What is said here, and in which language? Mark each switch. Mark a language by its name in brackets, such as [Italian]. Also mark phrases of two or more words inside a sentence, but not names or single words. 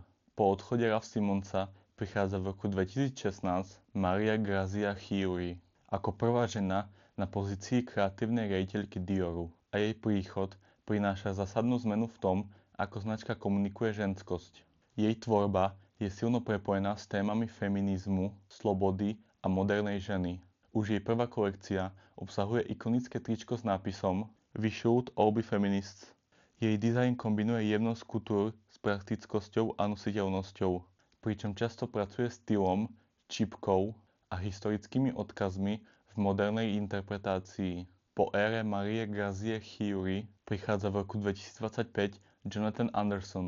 [Slovak] Po odchode Raf Simonsa prichádza v roku 2016 Maria Grazia Chiuri ako prvá žena na pozícii kreatívnej riaditeľky Dioru a jej príchod prináša zásadnú zmenu v tom, ako značka komunikuje ženskosť. Jej tvorba je silno prepojená s témami feminizmu, slobody a modernej ženy. Už jej prvá kolekcia obsahuje ikonické tričko s nápisom We should all be feminists. Jej dizajn kombinuje jemnosť couture s praktickosťou a nositeľnosťou, pričom často pracuje stylom, čipkou a historickými odkazmi v modernej interpretácii. Po ére Marie Grazie Chiuri prichádza v roku 2025 Jonathan Anderson.